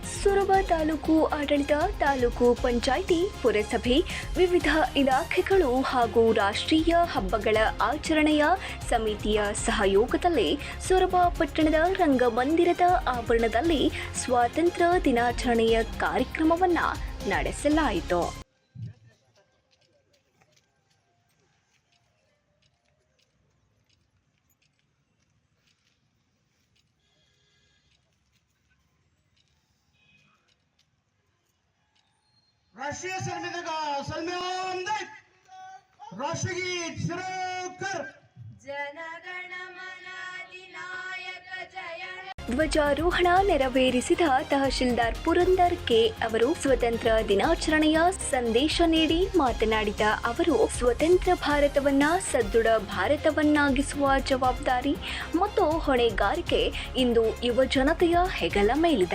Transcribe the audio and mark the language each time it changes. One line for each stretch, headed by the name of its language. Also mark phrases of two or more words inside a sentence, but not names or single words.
Kannada: ಸೊರಬ ತಾಲೂಕು ಆಡಳಿತ, ತಾಲೂಕು ಪಂಚಾಯಿತಿ, ಪುರಸಭೆ, ವಿವಿಧ ಇಲಾಖೆಗಳು ಹಾಗೂ ರಾಷ್ಟ್ರೀಯ ಹಬ್ಬಗಳ ಆಚರಣೆಯ ಸಮಿತಿಯ ಸಹಯೋಗದಲ್ಲಿ ಸೊರಬ ಪಟ್ಟಣದ ರಂಗಮಂದಿರದ ಆವರಣದಲ್ಲಿ ಸ್ವಾತಂತ್ರ್ಯ ದಿನಾಚರಣೆಯ ಕಾರ್ಯಕ್ರಮವನ್ನು ನಡೆಸಲಾಯಿತು.
Hindi: राष्ट्रीय राष्ट्रगीत शुरू कर.
Bangla: জনগণমন অধিনায়ক জয়.
Kannada: ಧ್ವಜಾರೋಹಣ ನೆರವೇರಿಸಿದ ತಹಶೀಲ್ದಾರ್ ಪುರಂದರ್ ಕೆ ಅವರು ಸ್ವತಂತ್ರ ದಿನಾಚರಣೆಯ ಸಂದೇಶ ನೀಡಿ ಮಾತನಾಡಿದ ಅವರು, ಸ್ವತಂತ್ರ ಭಾರತವನ್ನ ಸದೃಢ ಭಾರತವನ್ನಾಗಿಸುವ ಜವಾಬ್ದಾರಿ ಮತ್ತು ಹೊಣೆಗಾರಿಕೆ ಇಂದು ಯುವ ಜನತೆಯ ಹೆಗಲ ಮೇಲಿದೆ.